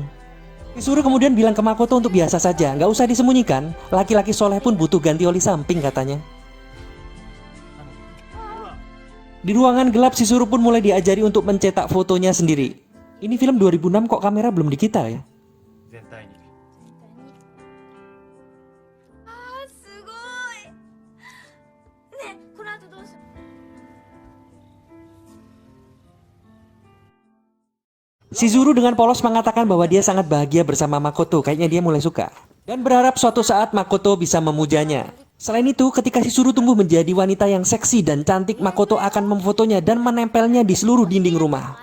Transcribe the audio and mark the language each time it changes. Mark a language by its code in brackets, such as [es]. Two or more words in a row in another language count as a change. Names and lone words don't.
[id] Shizuru kemudian bilang ke Makoto untuk biasa saja, nggak usah disembunyikan, laki-laki soleh pun butuh ganti oli samping katanya. Di ruangan gelap Shizuru pun mulai diajari untuk mencetak fotonya sendiri. Ini film 2006 kok kamera belum di kita ya? [ja] 全体に。すごい。ね、この後どうする？ [id] Shizuru dengan polos mengatakan bahwa dia sangat bahagia bersama Makoto, kayaknya dia mulai suka. Dan berharap suatu saat Makoto bisa memujanya. Selain itu, ketika Shizuru tumbuh menjadi wanita yang seksi dan cantik, Makoto akan memfotonya dan menempelnya di seluruh dinding rumah.